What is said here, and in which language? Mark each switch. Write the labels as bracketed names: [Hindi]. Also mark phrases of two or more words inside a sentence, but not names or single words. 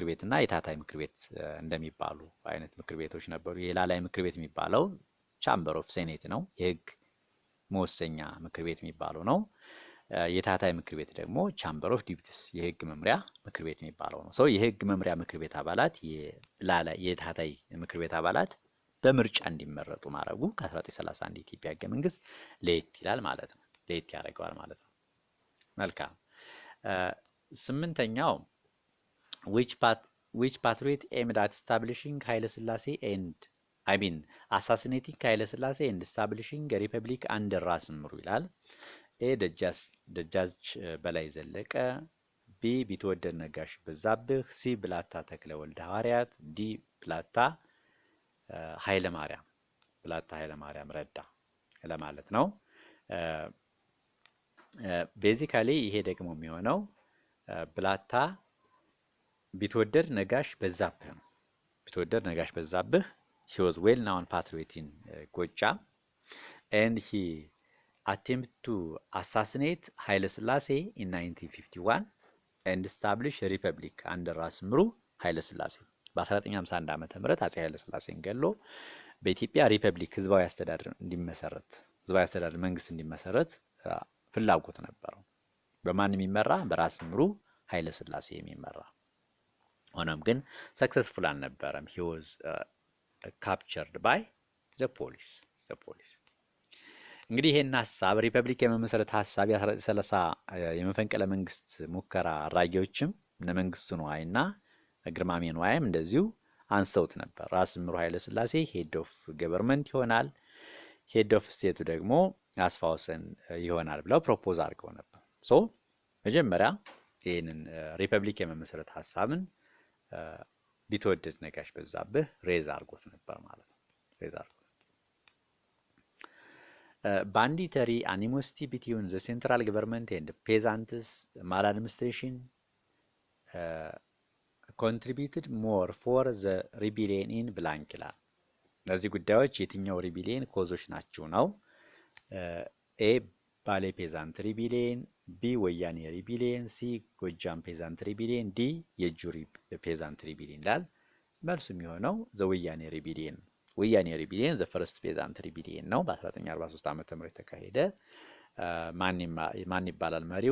[Amharic] ቤትና የታታይ ምክር ቤት እንደሚባሉ አይነት ምክር ቤቶች ነበሩ። የላላይ ምክር ቤት የሚባለው [English] chamber of senate [Amharic] ነው፣ የህግ መወሰኛ ምክር ቤት የሚባለው ነው። የታታይ ምክር ቤት ደግሞ [English] chamber of deputies [Amharic] የህግ መምሪያ ምክር ቤት የሚባለው ነው። የህግ መምሪያ ምክር ቤት አባላት የታታይ ምክር ቤት አባላት በምርጫ እንዲመረጡ ማድረጉ ከ1931 የኢትዮጵያ ህገ መንግስት ለየት ይላል ማለት ነው፣ ለየት ያደርገዋል ማለት ነው። መልካም። ስምንተኛው [English] which patriot aimed at establishing ኃይለ ሥላሴ assassinating ኃይለ ሥላሴ and establishing a republic under ራስ ምሩ [Amharic] ይላል። ኤ ደጃች በላይ ዘለቀ፣ ቢ ቢትወደድ ነጋሽ በዛብህ፣ ሲ ብላታ ተክለ ወልደ ሐዋርያት፣ ዲ ብላታ ኃይለ ማርያም ረዳ ለማለት ነው። ቤዚካሊ ይሄ ደግሞ የሚሆነው ብላታ ቢትወደድ ነጋሽ በዛብህ ነው። ቢትወደድ ነጋሽ በዛብህ he [English] was well known patriot in Goja and he attempted to assassinate ኃይለ ሥላሴ in 1951 and establish a republic under ራስ ምሩ ኃይለ ሥላሴ [Amharic] በ1951 ዓመተ ምህረት አፄ ኃይለ ሥላሴን ገሎ በኢትዮጵያ ሪፐብሊክ ህዝባዊ አስተዳደር መንግስት እንዲመሰረት ፍላጎት ነበረው። በማን የሚመራ? በራስ ምሩ ኃይለ ሥላሴ የሚመራ። ሆኖም ግን ሰክሰስፉል አልነበረም። [English] he was captured by the police [Amharic] እንግዲህ ይሄን ሐሳብ ሪፐብሊክ የመመስረት ሐሳብ የ1930 የመፈንቅለ መንግስት ሙከራ አድራጊዎችም እነ መንግስቱ ነዋይና ግርማሜ ነዋይም እንደዚሁ አንስተውት ነበር። ራስ ምሩ ኃይለ ሥላሴ [English] head of government [Amharic] ይሆናል፣ [English] head of state [Amharic] ደግሞ አስፋ ወሰን ይሆናል ብለው ፕሮፖዝ አድርገው ነበር። መጀመሪያ ይህንን ሪፐብሊክ የመመስረት ሐሳብን ቢትወደድ ነጋሽ በዛብህ ሬዝ አድርጎት ነበር ማለት ነው። [English] banditary animosity between the central government and peasants maladministration contributed more for the rebellion in blank [Amharic] ይላል። እነዚህ ጉዳዮች የትኛው ሪቢሊየን ኮዞች ናቸው ነው? ኤ ባሌ [English] peasant rebellion፣ [Amharic] ቢ ወያኔ ሪቢሊየን፣ ሲ ጎጃም [English] peasant rebellion፣ [Amharic] ዲ የጁሪ [English] peasant rebellion [Amharic] ይላል። መልሱ የሚሆነው [English] the Woyane rebellion። [Amharic] ወያኔ ሪቢሊየን [English] the first peasant rebellion [Amharic] ነው። በ1943 ዓመተ ምህረት ተካሄደ። ማን ይባላል መሪው?